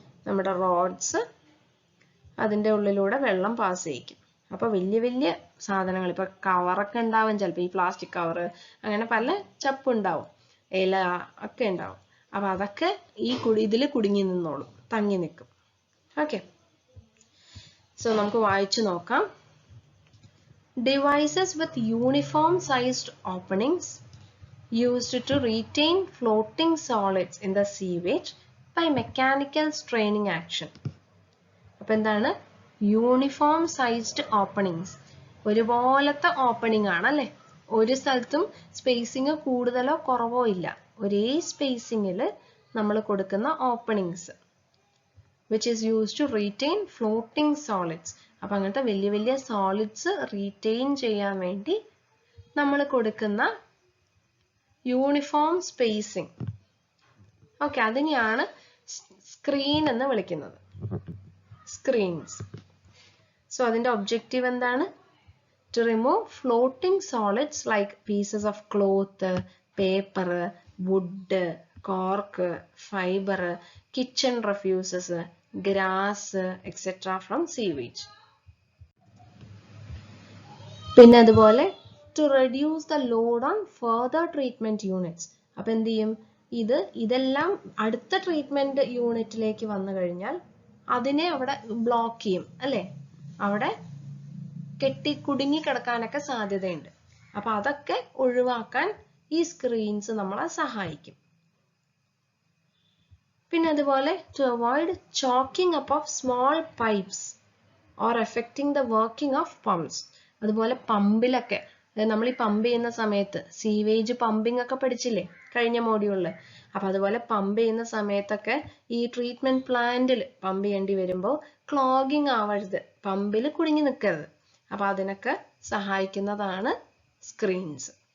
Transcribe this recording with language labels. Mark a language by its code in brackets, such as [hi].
[ml] നമ്മുടെ റോഡ്സ്, അതിൻ്റെ ഉള്ളിലൂടെ വെള്ളം പാസ് ചെയ്യിക്കും. അപ്പൊ വലിയ വലിയ സാധനങ്ങൾ, ഇപ്പൊ കവറൊക്കെ ഉണ്ടാവും, ചിലപ്പോൾ ഈ പ്ലാസ്റ്റിക് കവറ്, അങ്ങനെ പല ചപ്പുണ്ടാവും, ഇല ഒക്കെ ഉണ്ടാവും. അപ്പൊ അതൊക്കെ ഈ ഇതിൽ കുടുങ്ങി നിന്നോളും, തങ്ങി നിൽക്കും. ഓക്കെ, സോ നമുക്ക് വായിച്ചു നോക്കാം. [en] Devices with uniform sized openings used to retain floating solids in the sewage by mechanical straining action. [ml] അപ്പോൾ എന്താണ് യൂണിഫോം സൈസ്ഡ് ഓപ്പണിങ്സ്? ഒരുപോലത്തെ ഓപ്പണിംഗ് ആണ് അല്ലേ? ഒരു സ്ഥലത്തും സ്പേസിങ് കൂടുതലോ കുറവോ ഇല്ല, ഒരേ സ്പേസിങ്ങിൽ നമ്മൾ കൊടുക്കുന്ന openings, [en] which is used to retain floating solids. [ml] അപ്പൊ അങ്ങനത്തെ വലിയ വലിയ സോളിഡ്സ് റീറ്റെയിൻ ചെയ്യാൻ വേണ്ടി നമ്മൾ കൊടുക്കുന്ന യൂണിഫോം സ്പേസിങ്. ഓക്കെ, അതിനെയാണ് സ്ക്രീൻ എന്ന് വിളിക്കുന്നത്, സ്ക്രീൻസ്. സോ അതിന്റെ ഒബ്ജക്റ്റീവ് എന്താണ്? [en] To remove floating solids like pieces of cloth, paper, wood, cork, fiber, kitchen refuses, grass, etc. from sewage. [ml] പിന്നെ അതുപോലെ [en] to reduce the load on further treatment units. [ml] അപ്പൊ എന്ത് ചെയ്യും? ഇതെല്ലാം അടുത്ത ട്രീറ്റ്മെന്റ് യൂണിറ്റിലേക്ക് വന്നു കഴിഞ്ഞാൽ അതിനെ അവിടെ ബ്ലോക്ക് ചെയ്യും അല്ലേ? അവിടെ കുടുങ്ങി കിടക്കാനൊക്കെ സാധ്യതയുണ്ട്. അപ്പൊ അതൊക്കെ ഒഴിവാക്കാൻ ഈ സ്ക്രീൻസ് നമ്മളെ സഹായിക്കും. പിന്നെ അതുപോലെ [en] to avoid choking up of small pipes or affecting the working of pumps. [ml] അതുപോലെ പമ്പിലൊക്കെ നമ്മൾ ഈ പമ്പ് ചെയ്യുന്ന സമയത്ത് സീവേജ് പമ്പിംഗ് ഒക്കെ പഠിച്ചില്ലേ കഴിഞ്ഞ മോഡ്യൂളിൽ? അപ്പൊ അതുപോലെ പമ്പ് ചെയ്യുന്ന സമയത്തൊക്കെ ഈ ട്രീറ്റ്മെന്റ് പ്ലാന്റിൽ പമ്പ് ചെയ്യേണ്ടി വരുമ്പോൾ ക്ലോഗിങ് ആവരുത്, പമ്പിൽ കുടുങ്ങി നിൽക്കരുത്. അപ്പൊ അതിനൊക്കെ സഹായിക്കുന്നതാണ് സ്ക്രീൻസ്.